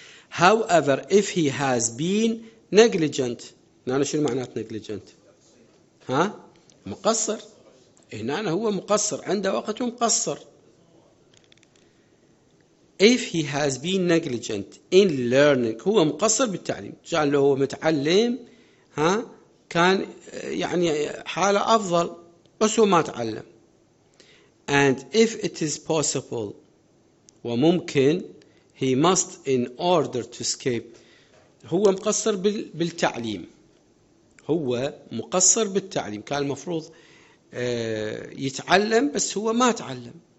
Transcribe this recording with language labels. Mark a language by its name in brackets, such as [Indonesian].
[English] However, if he has been negligent, [Arabic] هنا شنو معنات [English] negligent؟ مقصر. [Arabic] هنا هو مقصر، عنده وقت مقصر. [English] If he has been negligent in learning، [Arabic] هو مقصر بالتعليم، كان لو هو متعلم كان يعني حاله أفضل، بس هو ما تعلم. [English] And if it is possible [Arabic] وممكن، [English] he must, in order to escape. [Arabic] هو مقصر بالتعليم، هو مقصر بالتعليم، كان المفروض يتعلم، بس هو ما تعلم.